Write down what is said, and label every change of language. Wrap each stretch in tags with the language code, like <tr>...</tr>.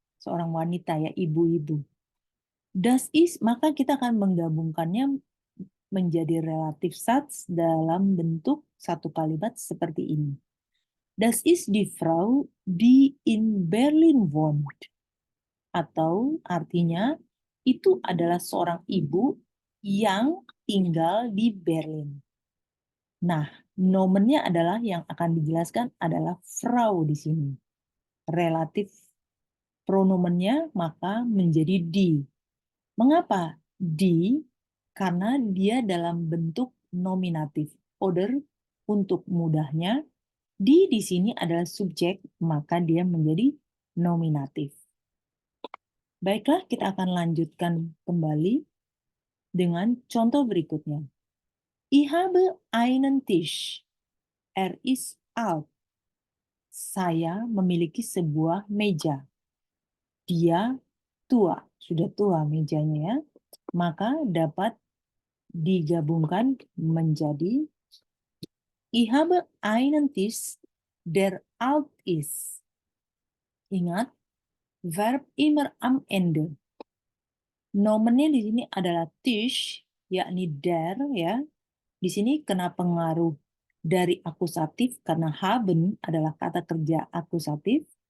<id>Seorang wanita ya, ibu-ibu.</id> <de>Das ist,</de> <id>maka kita akan menggabungkannya menjadi Relativsatz dalam bentuk satu kalimat seperti ini.</id> <de>Das ist die Frau, die in Berlin wohnt.</de> <id>Atau artinya, itu adalah seorang ibu yang tinggal di Berlin. Nah, nomennya adalah yang akan dijelaskan adalah Frau di sini. Relatif pronomennya maka menjadi die. Mengapa die? Karena dia dalam bentuk nominatif.</id> <de>Oder</de> <id>untuk mudahnya, di sini adalah subjek, maka dia menjadi nominatif. Baiklah, kita akan lanjutkan kembali dengan contoh berikutnya.</id> <de>Ich habe einen Tisch. Ist alt.</de> <id>Saya memiliki sebuah meja. Dia tua, sudah tua mejanya ya. Maka dapat digabungkan menjadi</id> <de>Ich habe einen Tisch, der alt ist.</de> <id>Ingat,</id> <de>verb immer am Ende.</de> <id>Nomennya di sini adalah Tisch, yakni der ya. Di sini kena pengaruh dari akusatif karena haben adalah kata kerja akusatif.</id>